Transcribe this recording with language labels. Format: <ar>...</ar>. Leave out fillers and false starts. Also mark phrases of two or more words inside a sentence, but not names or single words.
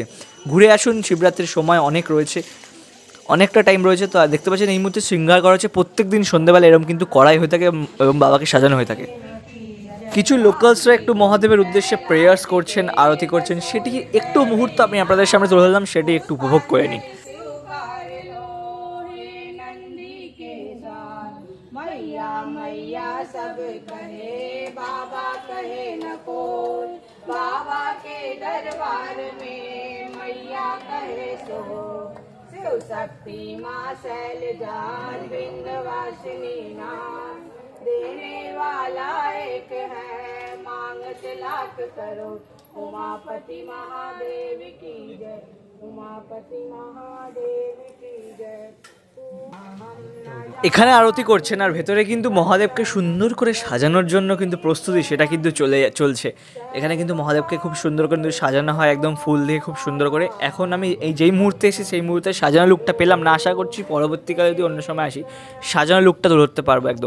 <bn>ঘুরে আসুন, শিবরাত্রির সময় অনেক রয়েছে, অনেকটা টাইম রয়েছে। তো দেখতে পাচ্ছেন এই মুহূর্তে শৃঙ্গার করা হচ্ছে। প্রত্যেক দিন সন্ধ্যেবেলা এরকম কিন্তু করাই হয়ে থাকে এবং বাবাকে সাজানো হয়ে থাকে। কিছু লোকালসরা একটু মহাদেবের উদ্দেশ্যে প্রেয়ার্স করছেন, আরতি করছেন, সেটি একটু মুহূর্ত আমি আপনাদের সামনে তুলে ধরলাম, সেটি একটু উপভোগ করে নিন।</bn> <hi>मैया मैया सब कहे बाबा कहे न कोई, बाबा के दरबार में मैया कहे सो। शिव शक्ति माँ शैलजान विंध्यवासिनी नाम, देने वाला एक है मांगत लाख करो। उमापति महादेव की जय, उमापति महादेव की जय।</hi> <bn>এখানে আরতি করছেন, আর ভেতরে কিন্তু মহাদেবকে সুন্দর করে সাজানোর জন্য কিন্তু প্রস্তুতি সেটা কিন্তু চলছে। এখানে কিন্তু মহাদেবকে খুব সুন্দর করে কিন্তু সাজানো হয়, একদম ফুল দিয়ে খুব সুন্দর করে। এখন আমি এই যেই মুহূর্তে এসে সেই মুহূর্তে সাজানো লুকটা পেলাম না, আশা করছি পরবর্তীকালে যদি অন্য সময় আসি সাজানো লুকটা ধরতে পারবো একদম।</bn>